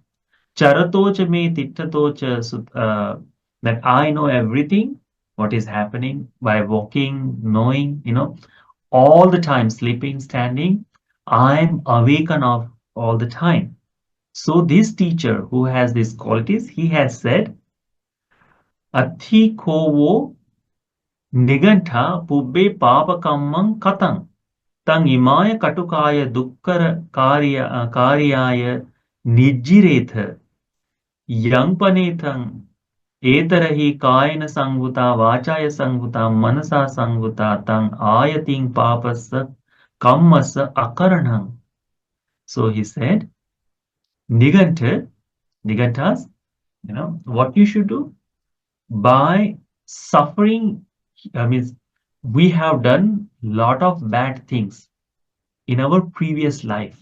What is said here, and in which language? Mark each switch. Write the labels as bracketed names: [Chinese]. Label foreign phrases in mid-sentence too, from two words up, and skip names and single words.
[Pali] Charatocha me tittatocha [English] that I know everything, what is happening by walking, knowing, all the time, sleeping, standing. I'm awakened of all the time. So this teacher who has these qualities, he has said, [Pali] Athi kovo nigantha pubbe papakammam katang tang imaya katukaya dukkara karyaya nijjiretha yang panethang etarahi kayana sanghuta vachaya sanghuta manasa sanghuta tang ayating papasa kammasa akaranam. [English] So he said, Nigantas, what you should do by suffering. I mean, we have done lot of bad things in our previous life.